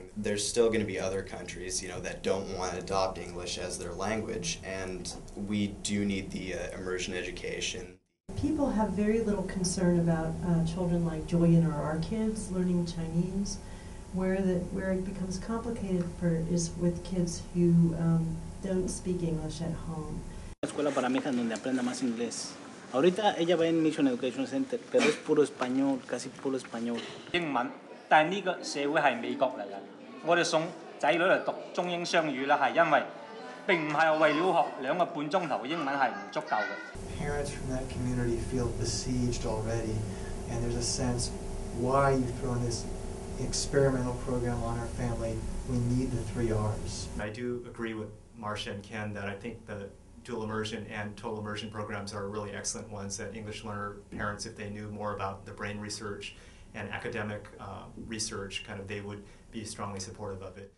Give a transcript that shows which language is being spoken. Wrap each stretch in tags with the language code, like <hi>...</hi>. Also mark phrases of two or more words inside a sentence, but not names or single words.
<en>There's still going to be other countries, that don't want to adopt English as their language, and we do need the immersion education. People have very little concern about children like Julian or our kids learning Chinese. Where it becomes complicated is with kids who don't speak English at home.</en> <es>Escuela para mi hija donde aprenda más inglés. Ahorita ella va en Mission Education Center, pero es puro español, casi puro español.</es> <yue>英文，但係呢個社會係美國嚟嘅。我哋送仔女嚟讀中英雙語咧，係因為並唔係為了學2個半鐘頭英文係唔足夠嘅。</yue> <en>Parents from that community feel besieged already, and there's a sense, why are you throwing this experimental program on our family? We need the 3 R's. I do agree with Marcia and Ken that I think the dual immersion and total immersion programs are really excellent ones that English learner parents, if they knew more about the brain research and academic research, they would be strongly supportive of it.</en>